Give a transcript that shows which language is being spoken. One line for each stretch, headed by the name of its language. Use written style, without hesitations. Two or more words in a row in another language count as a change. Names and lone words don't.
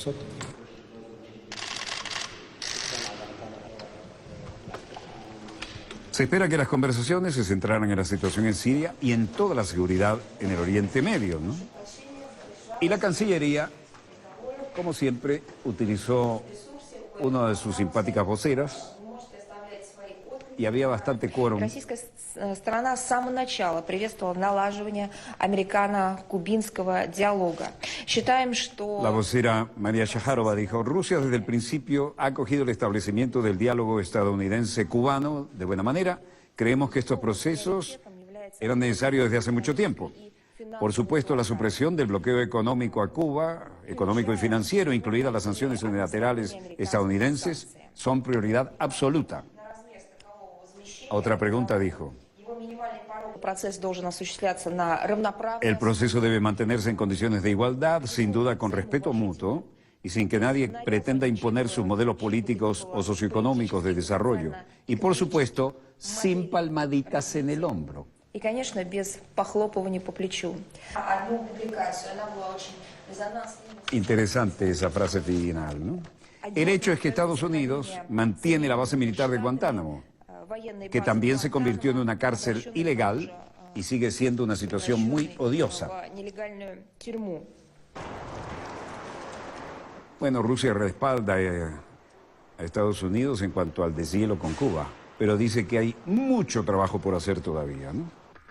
Spanish: Se espera que las conversaciones se centraran en la situación en Siria y en toda la seguridad en el Oriente Medio, ¿no? Y la Cancillería, como siempre, utilizó una de sus simpáticas voceras y había bastante quórum.
Russian: Российская сторона с самого начала приветствовала налаживание американо-кубинского диалога. Считаем, что...
Spanish: La vocera María Shaharova dijo: Rusia desde el principio ha acogido el establecimiento del diálogo estadounidense-cubano de buena manera. Creemos que estos procesos eran necesarios desde hace mucho tiempo. Por supuesto, la supresión del bloqueo económico a Cuba, económico y financiero, incluidas las sanciones unilaterales estadounidenses, son prioridad absoluta. Otra pregunta dijo: el proceso debe mantenerse en condiciones de igualdad, sin duda con respeto mutuo y sin que nadie pretenda imponer sus modelos políticos o socioeconómicos de desarrollo. Y por supuesto, sin palmaditas en el hombro.
Russian: И, конечно, без похлопывания по плечу. Одну публикацию, она была очень резонансной.
Spanish: Interesante esa frase final, ¿no? El hecho es que Estados Unidos mantiene la base militar de Guantánamo, que también se convirtió en una cárcel ilegal y sigue siendo una situación muy odiosa. Bueno, Rusia respalda a Estados Unidos en cuanto al deshielo con Cuba, pero dice que hay mucho trabajo por hacer todavía, ¿no?